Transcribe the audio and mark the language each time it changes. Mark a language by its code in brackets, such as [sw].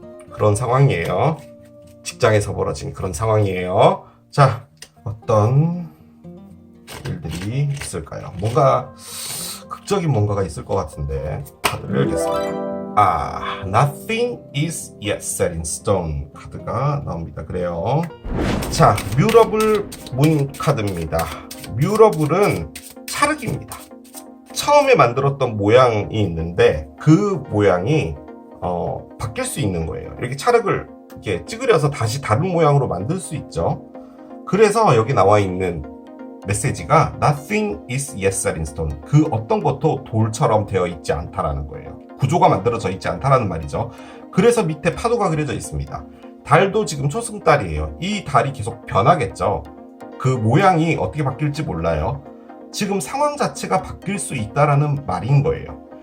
[ko] 그런 상황이에요. 직장에서 벌어진 그런 상황이에요. 자, 어떤 일들이 있을까요? 뭔가 극적인 뭔가가 있을 것 같은데 카드를 열겠습니다. [en] Nothing is yet set in stone [ko] 카드가 나옵니다. 그래요. 자, 뮤러블 문 카드입니다. 뮤러블은 찰흙입니다. 처음에 만들었던 모양이 있는데 그 모양이 바뀔 수 있는 거예요. 이렇게 찰흙을 이렇게 찌그려서 다시 다른 모양으로 만들 수 있죠. 그래서 여기 나와 있는 메시지가 [en] Nothing is yet set in stone. [ko] 그 어떤 것도 돌처럼 되어 있지 않다라는 거예요. 구조가 만들어져 있지 않다라는 말이죠. 그래서 밑에 파도가 그려져 있습니다. 달도 지금 초승달이에요. 이 달이 계속 변하겠죠. 그 모양이 어떻게 바뀔지 몰라요. 지금 상황 자체가 바뀔 수 있다라는 말인 거예요.